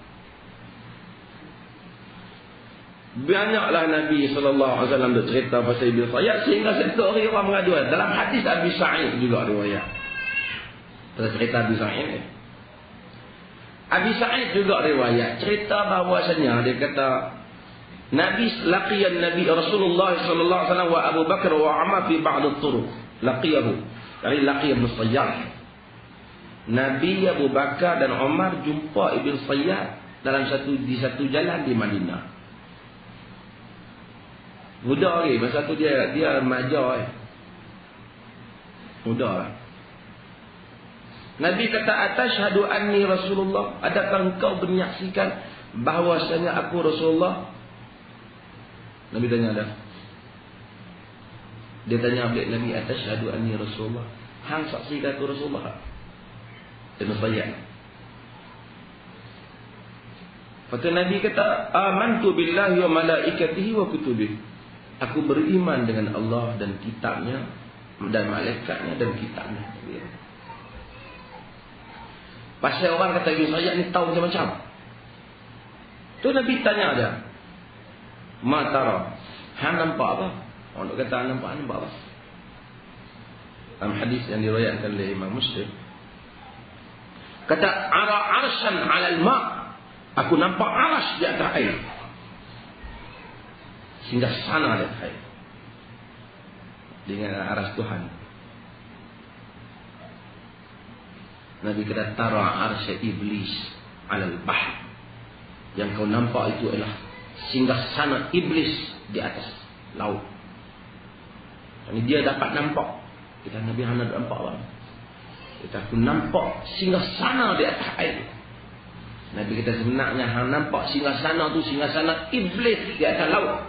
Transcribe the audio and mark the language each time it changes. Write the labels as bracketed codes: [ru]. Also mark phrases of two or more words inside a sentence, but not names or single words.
[ms] Banyaklah Nabi SAW bercerita pasal Ibnu Sayyad, sehingga satu hari orang mengadu. Dalam hadis Abi Sa'id juga riwayat cerita Abi Sa'id ni. Abi Sa'id juga riwayat cerita bahawasanya dia kata Nabi [ar] لقي نبي رسول الله صلى الله عليه وسلم وأبو بكر وعمر في بعض الطرق لقيه. [ms] Dari laqiyah Ibn Sayyad. Nabi Abu Bakar dan Umar jumpa Ibn Sayyad dalam di satu jalan di Madinah. Muda lagi, masa tu dia remaja. Muda lah. Nabi kata, [ar] أتشهد أني رسول الله, [ms] adakah engkau menyaksikan bahawasanya aku Rasulullah? Nabi tanya ada. Dia tanya balik Nabi, [ar] أتشهد أني رسول الله, [ms] hang saksikan aku Rasulullah? Ibn Sayyad. Kata Nabi kata, [ar] آمنت بالله وملائكته وكتبه. [ms] Aku beriman dengan Allah dan kitabnya dan malaikatnya dan kitabnya. Pasal orang kata Ibn Sayyad ni tahu macam-macam. Tu Nabi tanya dia, [ar] ما ترى, [ms] hang nampak apa? Orang kata nampak apa? Dalam hadis yang diriwayatkan oleh Imam Muslim, kata [ar] أرى عرشا على الماء', [ms] aku nampak arsy di atas air. Sehingga sana di atas air. Dengan arsy Tuhan. Nabi kata [ar] ترى عرش إبليس على البحر. [ms] Yang kau nampak itu adalah singgah sana iblis di atas laut. Ini dia dapat nampak. Kita Nabi hanya nampak apa? Kita aku nampak singgah sana di atas air. Nabi kita sebenarnya hang nampak singgah sana tu singgah sana iblis di atas laut.